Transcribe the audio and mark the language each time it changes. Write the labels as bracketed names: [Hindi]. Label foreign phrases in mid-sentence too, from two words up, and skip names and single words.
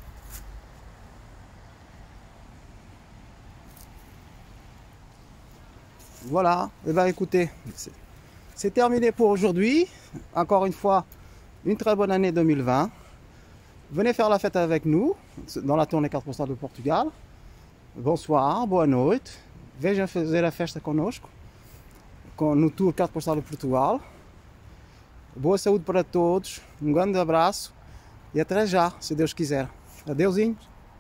[French] Voilà. Et ben écoutez, c'est terminé pour aujourd'hui. Encore une fois, une très bonne année 2020. Venez faire la fête avec nous dans la tournée 4% de Portugal. Bonsoir, [Portuguese] boa noite. Vejam fazer a festa conosco, no Tour 4% de Portugal. Boa saúde para todos, um grande abraço e até já, se Deus quiser. Adeusinho.